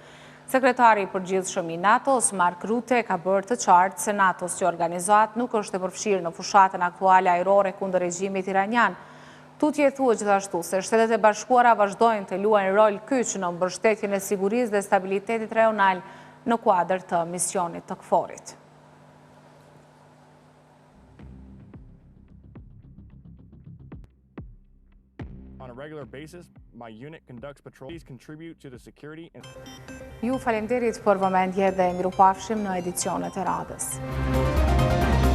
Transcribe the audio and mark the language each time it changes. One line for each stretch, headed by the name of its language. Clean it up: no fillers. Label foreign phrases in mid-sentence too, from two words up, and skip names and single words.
Albanian: Sekretari i përgjithshëm i NATO-s, Mark Rutte, ka bërë të qartë se NATO si organizat nuk është e përfshirë në fushatën aktuale ajrore kundër regjimit iranian. Tutje thua gjithashtu se Shtetet e Bashkuara vazhdojnë të luajnë rol kyç në mbështetjen e sigurisë dhe stabilitetit rajonal në kuadër të misionit të KFOR-it.
English: On a regular basis, my unit conducts patrols, contribute to the security and...
Albanian: Ju falemderit për vëmendje dhe mirupafshim në edicionet e radhës.